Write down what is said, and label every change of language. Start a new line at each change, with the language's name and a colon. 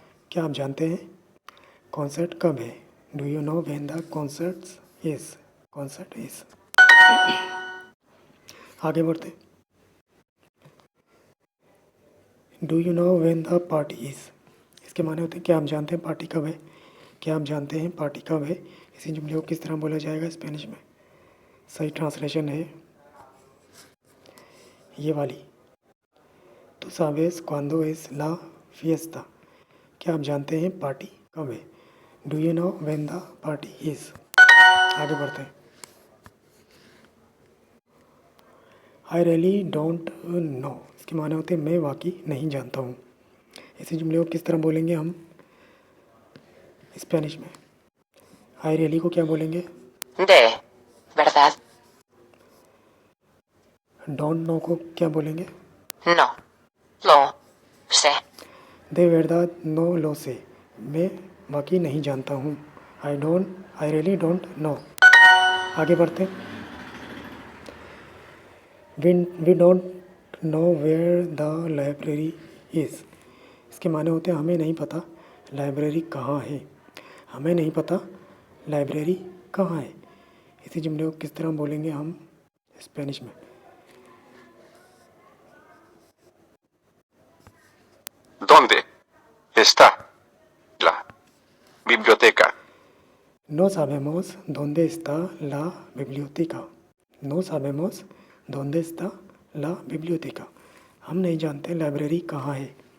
Hindi: क्या आप जानते हैं कॉन्सर्ट कब है?
English: Do you know when the concert is?
Hindi: आगे बढ़ते।
English: Do you know when the party is?
Hindi: इसके माने होते हैं क्या आप जानते हैं पार्टी कब है? क्या आप जानते हैं पार्टी कब है? इसी जुमले को किस तरह बोला जाएगा स्पेनिश में? सही ट्रांसलेशन है ये वाली,
Spanish: tú sabes cuándo es la fiesta?
Hindi: क्या आप जानते हैं पार्टी कब है?
English: Do you know when the party is?
Hindi: आगे बढ़ते हैं।
English: I really don't know,
Hindi: इसके माने होते हैं मैं वाकई नहीं जानता हूँ। इसी जुमले को किस तरह बोलेंगे हम स्पेनिश में? आई रियली को क्या बोलेंगे?
Spanish: De verdad,
Hindi: डोंट नो को क्या बोलेंगे?
Spanish: no lo sé। दे वेरदाद नो लो से,
Hindi: मैं वाकई नहीं जानता हूँ।
English: I really don't know.
Hindi: आगे बढ़ते।
English: We don't know where the library is.
Hindi: इसके माने होते हैं हमें नहीं पता लाइब्रेरी कहाँ है। हमें नहीं पता लाइब्रेरी कहाँ है। इसी जुमले को किस तरह बोलेंगे हम स्पेनिश में?
Spanish: ¿Dónde está la biblioteca? No sabemos dónde está la biblioteca। No sabemos dónde está la biblioteca।
Hindi: हम नहीं जानते लाइब्रेरी कहाँ है।